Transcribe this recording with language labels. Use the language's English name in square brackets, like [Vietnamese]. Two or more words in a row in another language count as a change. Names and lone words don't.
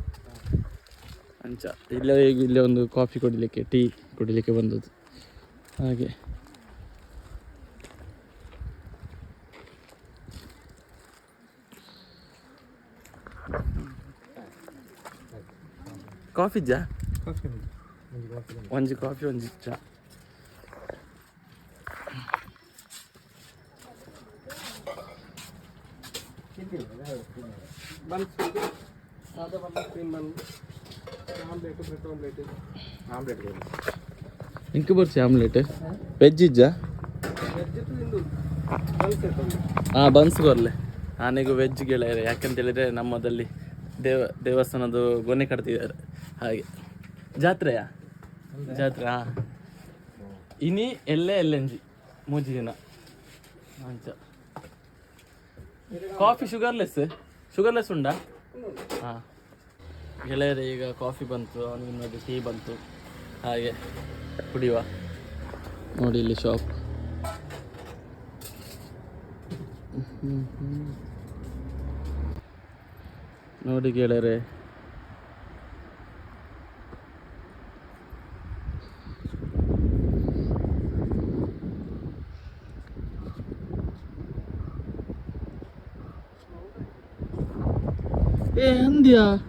[Kannada] ಇಲ್ಲೇ ಒಂದು ಕಾಫಿ ಕುಡಿಲಿಕ್ಕೆ, ಟೀ ಕುಡಿಲಿಕ್ಕೆ ಬಂದದ್ದು. [Tulu] ಹಾಗೆ ಕಾಫಿ ಜಾ ಒಂಜಿ ಕಾಫಿ ಒಂಜಿ ಚಾ. ಇಂಕ ಬರ್ಸಿ ಆಮ್ಲೆಟ್ ವೆಜ್ ಇಜ್ಜಾ? ಬನ್ಸ್ ಬರಲೆ. [Kannada] ನಾನೀಗ ವೆಜ್ ಗೆಳೆಯರೆ. ಯಾಕಂತ ಹೇಳಿದರೆ ನಮ್ಮದಲ್ಲಿ ದೇವಸ್ಥಾನದ ಗೊನೆ ಕಟ್ತಿದ್ದಾರೆ. [Tulu] ಹಾಗೆ ಜಾತ್ರೆ. ಇನಿ ಎಲ್ಲೆಂಜಿ ಮೂಜಿ ದಿನ ಅಂಚ. ಕಾಫಿ ಶುಗರ್ಲೆಸ್ ಉಂಡಾ? [Kannada] ಹಾಂ ಗೆಳೆಯರೆ, ಈಗ ಕಾಫಿ ಬಂತು, ಅವನಿಗೆ ಟೀ ಬಂತು. ಹಾಗೆ ಕುಡಿಯುವ. ನೋಡಿ ಇಲ್ಲಿ ಶಾಪ್. ನೋಡಿ ಗೆಳೆಯರೆ, ಹಂದಿಯಾ?